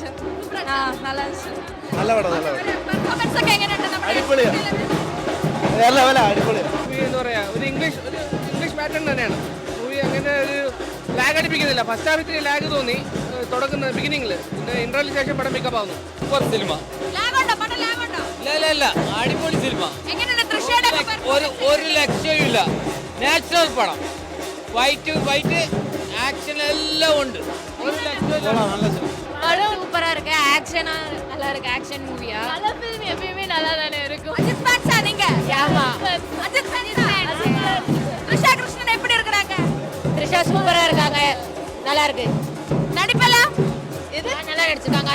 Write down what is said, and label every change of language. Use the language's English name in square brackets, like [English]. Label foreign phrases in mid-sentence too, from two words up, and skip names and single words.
[Tamil] நல்லா இருந்துச்சு. [Malayalam] നല്ല പടം നല്ല പടം പെർഫോമൻസ് ഒക്കെ എങ്ങനെയുണ്ട് നമ്മുടെ അടിപൊളിയാ നല്ല പോലെ അടിപൊളിയാ. മൂവി എന്ന് പറയാ ഒരു ഇംഗ്ലീഷ് പാറ്റേൺ തന്നെയാണ് മൂവി. അങ്ങനെ ഒരു ലാഗ് അടിപ്പിക്കുന്നില്ല. [English] first half [Malayalam] ഇത്തിരി ലാഗ് തോന്നി തുടങ്ങുന്ന ബിഗിനിങ്ങിൽ, പിന്നെ ഇന്റർവെല്ലിന് ശേഷം പടം പിക്കപ്പ് ആവുന്നു. സൂപ്പർ സിനിമ. ഇല്ല അടിപൊളി സിനിമ. ഒരു ലക്ഷ്യവും ഇല്ല. നാച്ചുറൽ പടം. [English] fight action [Malayalam] എല്ലാം ഉണ്ട്. ഒരു ലക്ഷ്യവും [Tamil] படம் சூப்பரா இருக்கு. ஆக்ஷனா நல்லா இருக்கு. [English] action movie. [Tamil] நல்ல ஃபிலிம் எப்பயுமே நல்லா தானே இருக்கும். அஜித் ஃபேன் சாதீங்க. ஆமா, அஜித் ஃபேன். த்ரிஷ கிருஷ்ணன் எப்படி இருக்காங்க? த்ரிஷா சூப்பரா இருக்காங்க. நல்லா இருக்கு. நடிப்பெல்லாம் இது நல்லா நடிச்சிருக்காங்க.